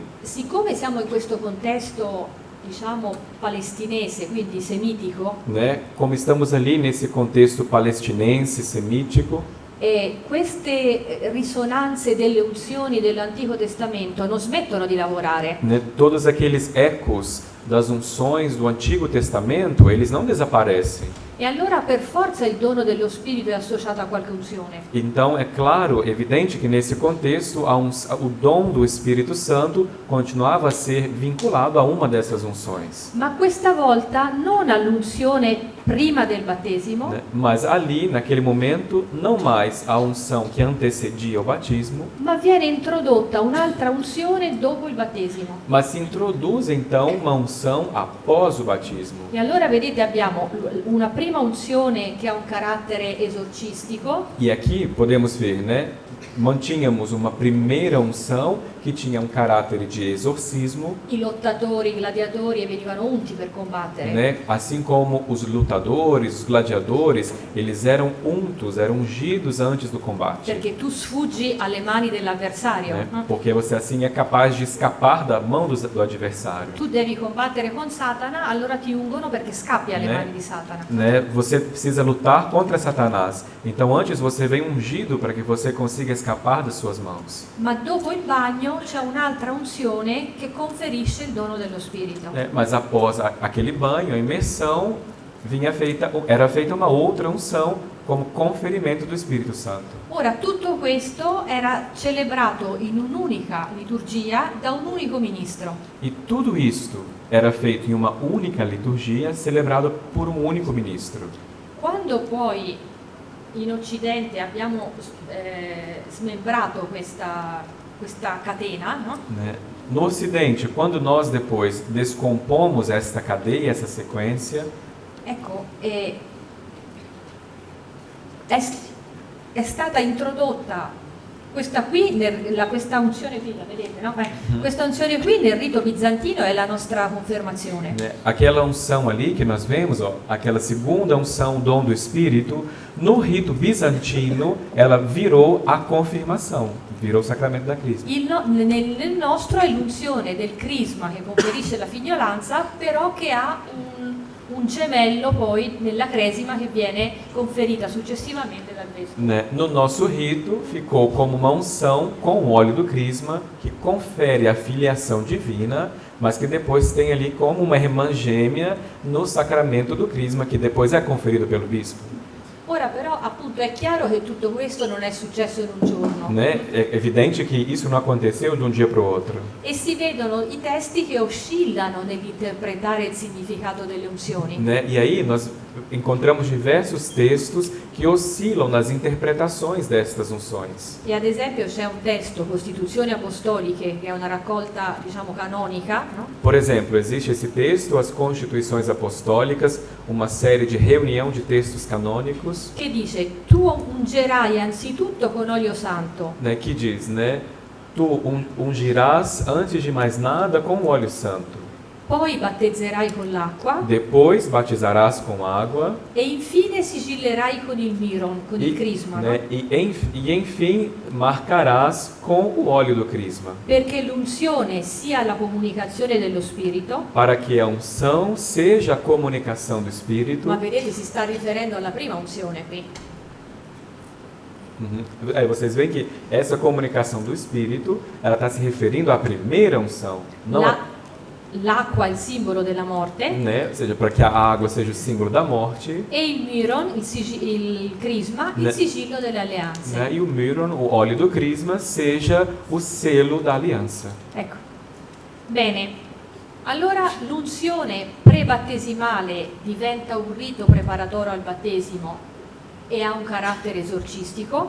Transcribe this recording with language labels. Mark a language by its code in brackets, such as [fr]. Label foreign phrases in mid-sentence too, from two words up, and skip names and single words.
[it] siccome siamo in questo contesto, diciamo, palestinese, quindi semitico, [pt] né, como estamos ali nesse contexto palestinense, semítico, [it] E queste risonanze delle unzioni dell'Antico Testamento non smettono di lavorare. [pt] Né? Todos aqueles ecos das unções do Antigo Testamento, eles não desaparecem. [it] E allora per forza il dono dello Spirito è associato a qualche unzione. [pt] Então é claro, evidente que nesse contexto o dom do Espírito Santo continuava a ser vinculado a uma dessas unções. [it] Ma questa volta non all'unzione prima del battesimo, [pt] Né? Mas ali, naquele momento, não mais a unção que antecedia o batismo, [it] ma viene introdotta un'altra unzione dopo il battesimo. [pt] mas se introduz então uma unção após o batismo. [it] E allora vedete abbiamo una prima unzione che ha un carattere esorcistico, [pt] E aqui podemos ver, né? Mantínhamos uma primeira unção que tinha um caráter de exorcismo, [it] i lottatori, i gladiatori venivano unti per combattere. [pt] né? Assim como os lutadores, os gladiadores, eles eram untos, eram ungidos antes do combate, [it] Perché tu sfuggi alle mani dell'avversario. [pt] né? [it] No? [pt] Porque você assim é capaz de escapar da mão do adversário, [it] Tu devi combattere con Satana, allora ti ungono perché scappi alle [pt] Né? [it] mani di Satana. [pt] né? Você precisa lutar contra Satanás. Então antes você vem ungido para que você consiga escapar das suas mãos. [it] Ma dopo il bagno c'è un'altra unzione che conferisce il dono dello Spirito. [pt] Né? Mas após aquele banho, a imersão, era feita uma outra unção como conferimento do Espírito Santo. [it] Ora, tutto questo era celebrato in un'unica liturgia da un unico ministro. [pt] E tudo isto era feito em uma única liturgia, celebrado por um único ministro. [it] Quando poi in Occidente abbiamo smembrato questa catena, no? [pt] Né? No Ocidente, quando nós depois descompomos esta cadeia, essa sequência, [it] Ecco, è stata introdotta questa unzione qui, la vedete, no? Questa unzione qui nel rito bizantino è la nostra confermazione. [pt] né? Aquela unção ali que nós vemos, ó, aquela segunda unção, o dom do Espírito, no rito bizantino, ela virou a confirmação, virou o sacramento da crisma. [it] Nel nostro è l'unzione del crisma che conferisce la fignolanza, però che ha un gemello poi nella cresima che viene conferita successivamente dal vescovo. [pt] Né? No nosso rito, ficou como uma unção com o óleo do crisma, que confere a filiação divina, mas que depois tem ali como uma irmã gêmea no sacramento do crisma, que depois é conferido pelo bispo. [it] Ora però appunto è chiaro che tutto questo non è successo in un giorno. [pt] Né? É evidente que isso não aconteceu de um dia para o outro. [it] E si vedono i testi che oscillano nell'interpretare il significato delle unzioni. [pt] Né? E aí nós encontramos diversos textos que oscilam nas interpretações destas unções. [it] E ad esempio c'è un testo, Costituzioni Apostoliche, che è una raccolta, diciamo, canonica, no? [pt] Por exemplo, existe esse texto, as Constituições Apostólicas, uma série de reunião de textos canônicos, [it] Che dice: tu ungerai anzitutto con olio santo, [pt] né, que diz, né, tu ungirás antes de mais nada com o óleo santo, [it] poi battezzerai con l'acqua [pt] depois batizarás com água [it] e infine sigillerai con il miron, con il crisma, [pt] né, no? e enfim marcarás com o óleo do crisma, [it] Perché l'unzione sia la comunicazione dello Spirito, [pt] para que a unção seja a comunicação do Espírito. [it] ma vedete si sta riferendo alla prima unzione qui. [pt] Aí vocês veem que essa comunicação do Espírito, ela está se referindo à primeira unção, não [it] L'acqua è il simbolo della morte [pt] né? Ou seja, para que a água seja o símbolo da morte, [it] e il miron, il crisma, il [pt] Né? [it] sigillo delle alleanze. [pt] né? E o miron, o óleo do crisma, seja o selo da aliança. [it] Ecco. Bene, allora l'unzione prebattesimale diventa un rito preparatorio al battesimo e ha un carattere esorcistico.